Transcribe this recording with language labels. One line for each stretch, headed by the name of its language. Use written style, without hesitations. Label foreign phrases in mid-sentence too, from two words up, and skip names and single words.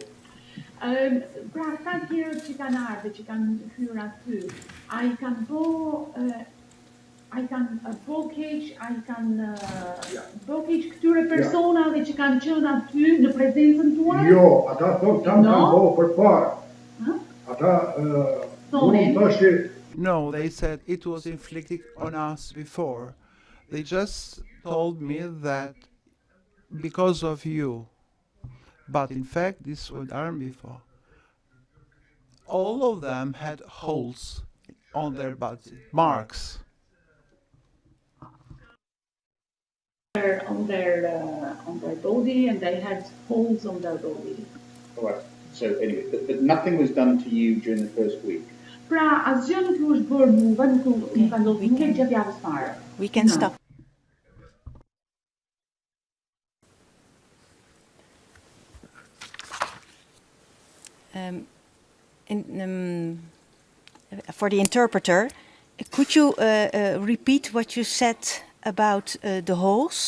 Albanian: Pra ata tjerë që kanë ardhur, që kanë hyrë aty, ai kanë bo keq këtyre personave që kanë qenë aty në prezencën tuaj? Jo, ata thonë kanë bo përpara. Ata
English: No, they said it was inflicted on us before. They just told me that because of you. But in fact, this was done before. All of them had holes on their body, marks. On their body, and they had holes on their body. All right. So anyway, but nothing was done to you during the first week.
Albanian: Pra, asgjë nuk u është bërë mua, nuk ka ndodhur nuk e gjatë javës fare.
English: We can stop. For the interpreter, could you repeat what you said about the holes?